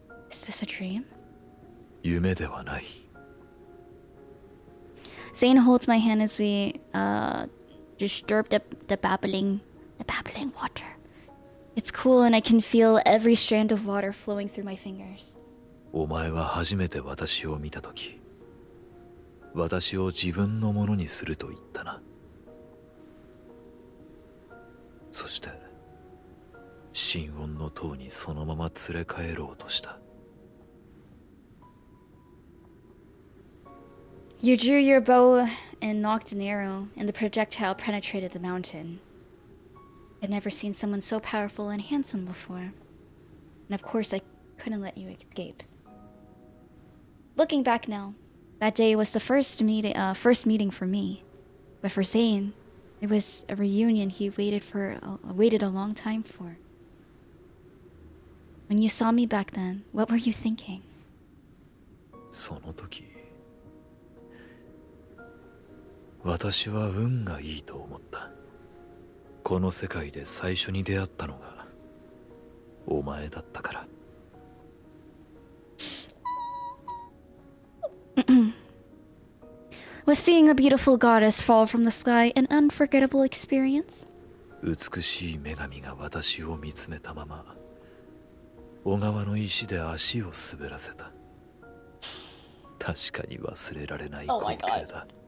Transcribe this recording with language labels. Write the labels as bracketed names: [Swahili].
[English] Is this a dream? [Japanese] 夢ではない。 [English] Zayne holds my hand as we disturb the babbling water. It's cool and I can feel every strand of water flowing through my fingers. [Japanese] お前は初めて私を見たとき、私を自分のものにすると言ったな。そして心音の塔にそのまま連れ帰ろうとした。 [English] You drew your bow and nocked an arrow, and the projectile penetrated the mountain. I'd never seen someone so powerful and handsome before. And of course I couldn't let you escape. Looking back now, that day was the first meeting for me. But for Zayne, it was a reunion he waited a long time for. When you saw me back then, what were you thinking? [Japanese] その時、私は運がいいと思った。この世界で最初に出会ったのがお前だったから。 [English] Was seeing a beautiful goddess fall from the sky an unforgettable experience? [Japanese] 美しい女神が私を見つめたまま、小川の石で足を滑らせた。確かに忘れられない光景だ。